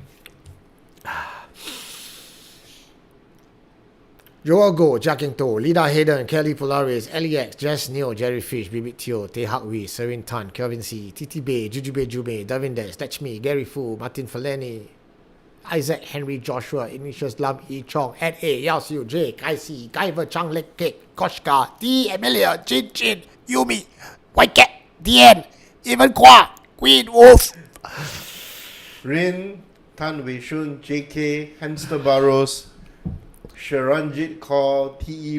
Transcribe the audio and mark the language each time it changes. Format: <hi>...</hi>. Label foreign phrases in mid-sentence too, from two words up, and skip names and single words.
<en>Joago, Jacking To, Lida Hayden, Kelly Polaris, LEX, Jess Neo, Jerry Fish, Bibit Teo, Teh Hak Wee, Serin Tan, Kelvin C, TT Bay, Jujube Jube, Davin Des, Touch Me, Gary Fu, Martin Faleni, Isaac Henry Joshua, Ignatius Lam E Chong, Ed A, Yao Siu, J, Kai Si, Guyver Chang Lek Cake, Koshka, T, Emilia, Chin Chin, Yumi, White Cat, DN, Even Kwa, Queen Wolf, Rin, Tan Wei Shun, JK, Hamster Barrows, Sharanjit Kaur, T.E.</en>